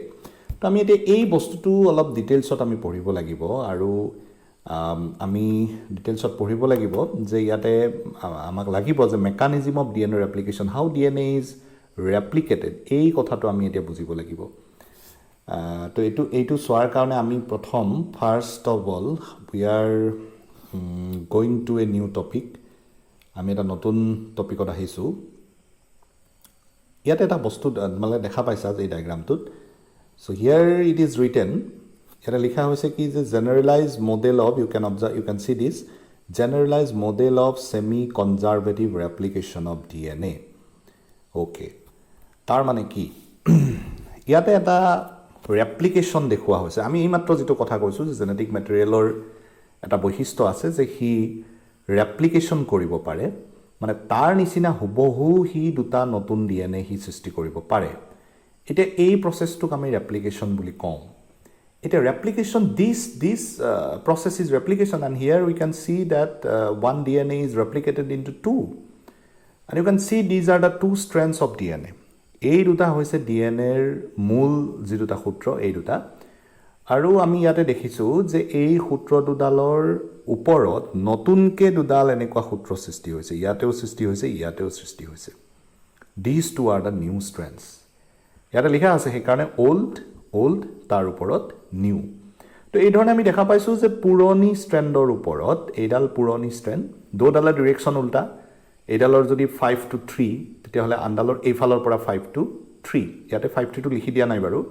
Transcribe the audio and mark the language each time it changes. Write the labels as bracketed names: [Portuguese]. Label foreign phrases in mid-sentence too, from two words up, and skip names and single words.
[Assamese] তো আমি এতিয়া এই বস্তুটো অলপ ডিটেইলছত আমি পঢ়িব লাগিব, আৰু আমি ডিটেইলছত পঢ়িব লাগিব যে ইয়াতে আমাক লাগিব যে [English] mechanism of DNA replication, how DNA is replicated, [Assamese] এই কথাটো আমি এতিয়া বুজিব লাগিব। তো এইটো চোৱাৰ কাৰণে আমি প্ৰথম [English] first of all we are going to a new topic. [Assamese] আমি এটা নতুন টপিকত আহিছোঁ। ইয়াতে এটা বস্তু মানে দেখা পাইছা যে এই ডায়েগ্ৰামটোত। [English] so here it is written, [Assamese] ইয়াতে লিখা হৈছে কি, যে [English] generalised model of, you can see this, generalised model of semi conservative replication of DNA. [Assamese] অ'কে, তাৰ মানে কি, ইয়াতে এটা ৰেপ্লিকেশ্যন দেখুওৱা হৈছে। আমি এইমাত্ৰ যিটো কথা কৈছোঁ যে জেনেটিক মেটেৰিয়েলৰ এটা বৈশিষ্ট্য আছে যে সি ৰেপ্লিকেশ্যন কৰিব পাৰে, মানে তাৰ নিচিনা হুবহু সি দুটা নতুন DNA সি সৃষ্টি কৰিব পাৰে। এতিয়া এই প্ৰচেছটোক আমি ৰেপ্লিকেশ্যন বুলি কওঁ। [English] It's a replication. This process is replication, and here we can see that one DNA is replicated into two, and you can see these are the two strands of DNA. [Assamese] এই দুটা হৈছে ডিএনএৰ মূল যি দুটা সূত্ৰ এই দুটা, আৰু আমি ইয়াতে দেখিছোঁ যে এই সূত্ৰ দুডালৰ ওপৰত নতুনকৈ দুডাল এনেকুৱা সূত্ৰ সৃষ্টি হৈছে, ইয়াতেও সৃষ্টি হৈছে, ইয়াতেও সৃষ্টি হৈছে. [English] These two are the new strands. [Assamese] ইয়াতে লিখা আছে সেইকাৰণে old তাৰ ওপৰত new. তো এই ধৰণে আমি দেখা পাইছোঁ যে পুৰণি ষ্ট্ৰেণ্ডৰ ওপৰত এইডাল পুৰণি ষ্ট্ৰেণ্ড, দুডালৰ ডিৰেকশ্যন উল্টা, এইডালৰ যদি 5 to 3 তেতিয়াহ'লে আনডালৰ এইফালৰ পৰা 5 to 3, ইয়াতে 5 to 2 লিখি দিয়া নাই বাৰু.